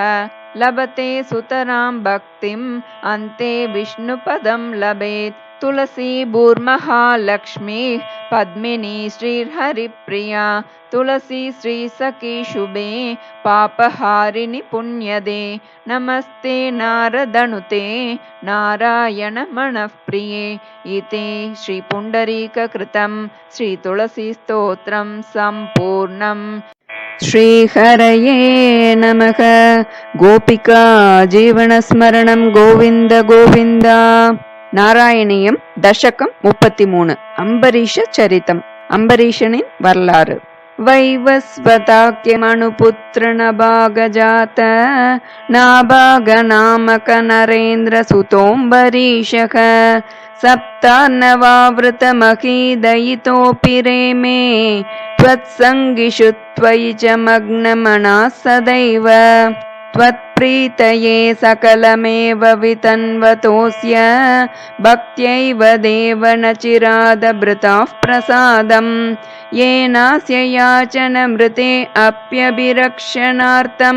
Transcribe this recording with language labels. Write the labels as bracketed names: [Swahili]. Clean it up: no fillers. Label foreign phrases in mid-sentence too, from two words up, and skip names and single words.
[Sanskrit] लभते सुतरां भक्तिम् अन्ते विष्णुपदं लभेत् तुलसी भूर्महालक्ष्मी पद्मिनी श्रीहरिप्रिया तुलसी श्रीसखी शुभे पापहारिणि पुण्यदे नमस्ते नारदनुते नारायण मनःप्रिये इति श्रीपुण्डरीककृतं श्रीतुलसीस्तोत्रं सम्पूर्णम् श्रीहरये नमः। गोपिका जीवनस्मरणं गोविन्द गोविन्द। [Tamil] நாராயணியம் தசகம் 33 அம்பரீஷ சரிதம். அம்பரீஷனின் வரலாறு. [Sanskrit] वैवस्वताख्यमनुपुत्र नभागजात नाभाग नामक नरेन्द्र सुतोऽम्बरीषः सप्तार्णवावृत महीदयितोऽपि रेमे त्वत्सङ्गिषु त्वयि च मग्नमनाः सदैव त्वत्प्रीतये सकलमेव वितन्वतोऽस्य भक्त्यैव देव न चिरादभृताः प्रसादं येनास्य याचनमृते अप्यभिरक्षणार्थं